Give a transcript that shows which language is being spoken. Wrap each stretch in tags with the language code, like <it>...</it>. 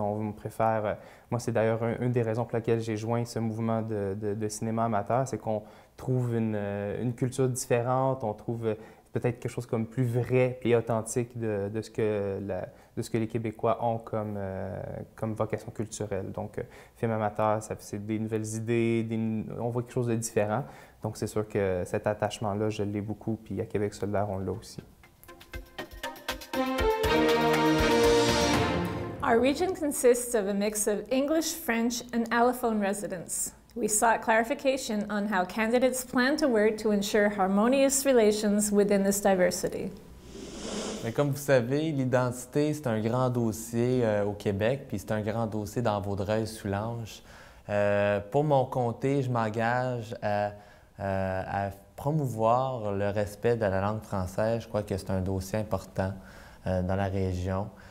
<fr>On préfère, moi c'est d'ailleurs une des raisons pour laquelle j'ai joint ce mouvement de cinéma amateur, c'est qu'on trouve une culture différente, on trouve peut-être quelque chose comme plus vrai et authentique de ce que les Québécois ont comme vocation culturelle. Donc, film amateur, c'est des nouvelles idées, on voit quelque chose de différent. Donc, c'est sûr que cet attachement-là, je l'ai beaucoup, puis à Québec solidaire, on l'a aussi.</fr> <en>Our region consists of a mix of English, French, and Allophone residents. We sought clarification on how candidates plan to work to ensure harmonious relations within this diversity.</en> <fr>Mais comme vous savez, l'identité, c'est un grand dossier au Québec, puis c'est un grand dossier dans Vaudreuil-Soulanges. Pour mon comté, je m'engage à promouvoir le respect de la langue française. Je crois que c'est un dossier important dans la région.</fr>